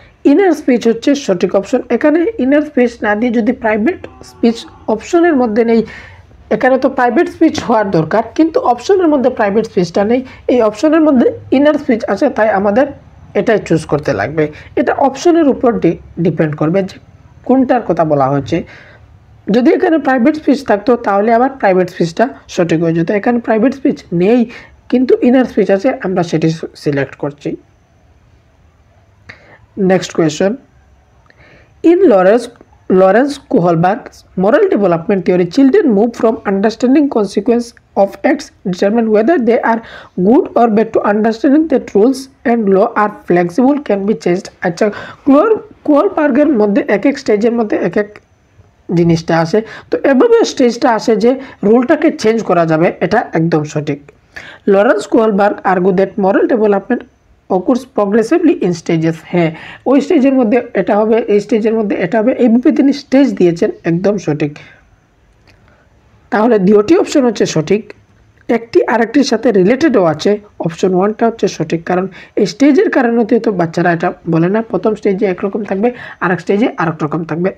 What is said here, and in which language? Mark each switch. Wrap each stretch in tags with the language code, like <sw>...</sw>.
<bn>Inner speech হচ্ছে সঠিক option. এখানে ইনার স্পিচ না দিয়ে যদি প্রাইভেট স্পিচ অপশনের মধ্যে নেই, এখানে তো প্রাইভেট স্পিচ হওয়ার দরকার, কিন্তু অপশনের মধ্যে প্রাইভেট স্পিচটা নেই, এই অপশনের মধ্যে ইনার স্পিচ আছে, তাই আমাদের এটাই চুজ করতে লাগবে। এটা অপশনের উপর ডিপেন্ড করবে যে কোনটার কথা বলা হয়েছে। যদি এখানে প্রাইভেট স্পিচ থাকতো তাহলে আবার প্রাইভেট স্পিচটা সঠিক হয়ে যেত। এখানে প্রাইভেট স্পিচ নেই কিন্তু ইনার স্পিচ আছে, আমরা সেটি সিলেক্ট করছি।</bn> <en>Next question, in Lawrence Kohlberg's moral development theory, children move from understanding consequence of acts determine whether they are good or bad to understanding that rules and law are flexible can be changed।</en> <bn>আচ্ছা, কুহলবার্গের মধ্যে এক স্টেজের মধ্যে এক জিনিসটা আসে, তো এভাবে স্টেজটা আসে যে রুলটাকে চেঞ্জ করা যাবে, এটা একদম সঠিক।</bn> <en>Lawrence Kohlberg argue that moral development occurs progressively in stages।</en> <bn>হ্যাঁ, ওই স্টেজের মধ্যে এটা হবে, এই স্টেজের মধ্যে এটা হবে, এইভাবে তিনি স্টেজ দিয়েছেন, একদম সঠিক। তাহলে দ্বিতীয় অপশন হচ্ছে সঠিক। একটি আরেকটির সাথে রিলেটেডও আছে, অপশন 1টা হচ্ছে সঠিক, কারণ এই স্টেজের কারণে তো বাচ্চারা এটা বলে না, প্রথম স্টেজে একরকম থাকবে, আরেক স্টেজে আরেক রকম থাকবে।</bn>